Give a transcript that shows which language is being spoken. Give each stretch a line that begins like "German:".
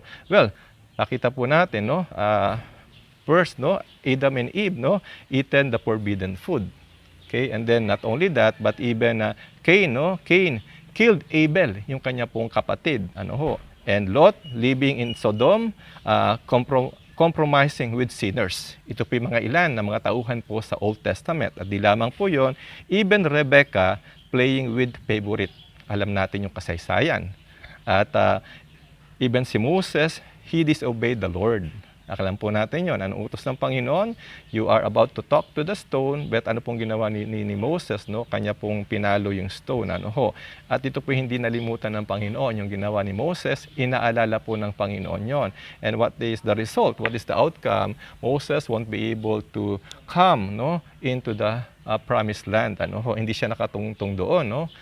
English: Well,
Filipino: nakita po natin,
English: first, Adam and Eve, eaten the forbidden food. Okay, and then not only that, but even Cain killed Abel,
Filipino: yung kanya pong kapatid.
English: And Lot, living in Sodom, compromising with sinners.
Filipino: Ito po yung mga ilan na mga tauhan po sa Old Testament. At di lamang po yon,
English: even Rebecca playing with favorite.
Filipino: Alam natin yung kasaysayan. At
English: even si Moses, he disobeyed the Lord.
Filipino: Alam po natin yon. Anong utos ng Panginoon?
English: You are about to talk to the stone. But
Filipino: ano pong ginawa ni Moses? Kanya pong pinalo yung stone. At ito po hindi nalimutan ng Panginoon. Yung ginawa ni Moses, inaalala po ng Panginoon yon.
English: And what is the result? What is the outcome? Moses won't be able to come into the promised land.
Filipino: Hindi siya nakatungtong doon.